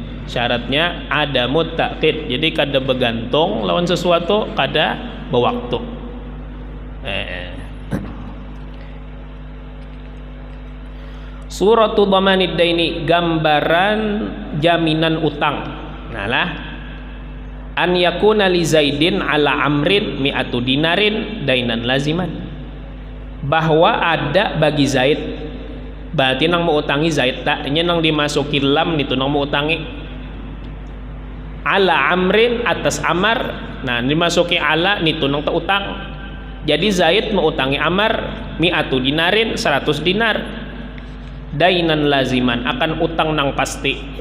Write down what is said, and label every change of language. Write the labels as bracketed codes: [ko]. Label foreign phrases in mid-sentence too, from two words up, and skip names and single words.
[bjn] Syaratnya ada muttaqid, jadi kada bergantung lawan sesuatu, kada berwaktu. [ar] صورة ضمان الدين, [bjn] gambaran jaminan utang. Nah lah, [ar] أن يكون لزيد على عمرو مائة دينار دينا لازما, [bjn] bahwa ada bagi Zaid, berarti nang mau utangi Zaid tak, nya nang dimasuki lam itu nang mau utangi [ar] على عمرو [bjn] atas Amar. Nah dimasuki ala nitu nang tak utang, jadi Zaid mau utangi Amar [ar] مائة دينار [bjn] 100 dinar [ar] دينا لازما, [bjn] akan utang nang pasti.